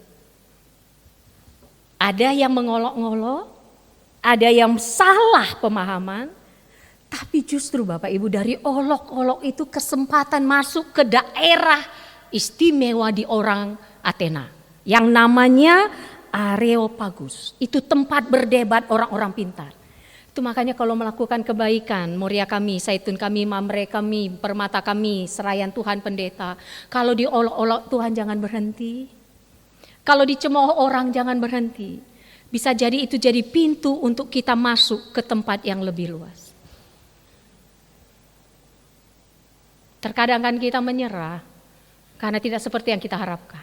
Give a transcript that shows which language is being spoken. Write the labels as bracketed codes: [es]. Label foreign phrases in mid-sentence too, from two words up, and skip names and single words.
[id] Ada yang mengolok-ngolok, ada yang salah pemahaman, tapi justru Bapak Ibu dari olok-olok itu kesempatan masuk ke daerah istimewa di orang Athena. Yang namanya Areopagus, itu tempat berdebat orang-orang pintar. Itu makanya kalau melakukan kebaikan, Moria kami, Zaitun kami, Mamre kami, Permata kami, Serayan Tuhan Pendeta, kalau diolok-olok Tuhan jangan berhenti. Kalau dicemooh orang jangan berhenti. Bisa jadi itu jadi pintu untuk kita masuk ke tempat yang lebih luas. Terkadang kan kita menyerah karena tidak seperti yang kita harapkan.